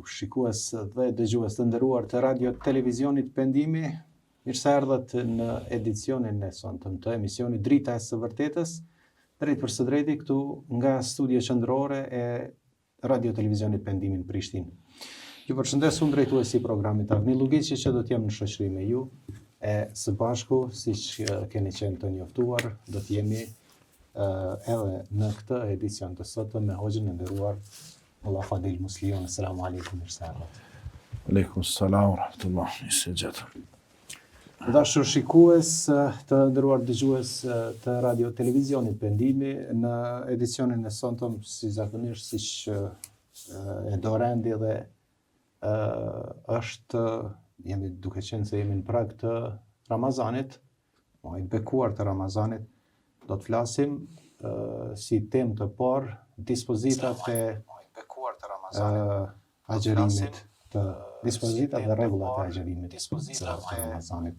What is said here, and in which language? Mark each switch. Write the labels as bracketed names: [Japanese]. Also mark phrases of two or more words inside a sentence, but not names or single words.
[Albanian] Shikues dhe dëgjues të nderuar të radio televizionit Pendimi, mirë se erdhët në edicionin e sonshëm të emisionit Drita e së Vërtetës, drejt për së drejti këtu nga studio qendrore e radio televizionit Pendimi në Prishtinë. Ju përshëndes unë drejtuesi i programit Arni Lugiçi që do të jem në shoqëri me ju e së bashku, siç keni qenë të njoftuar, do të jemi edhe në këtë edicion të sotëm me hoxhën e nderuar Allah Fadil Muslion. [Arabic] السلام عليكم. عليكم السلام ورحمة الله و [Albanian] Të dashur shikues, të nderuar dëgjues të radio televizionit Pendimi, në edicionin e sonshëm si zakonisht siç e do rendi dhe jemi duke qenë se jemi në prag të Ramazanit, i bekuar të Ramazanit, do të flasim si temë të parë dispozitat e agjerimit, të dispozitat dhe rregullat e agjerimit të Ramazanit.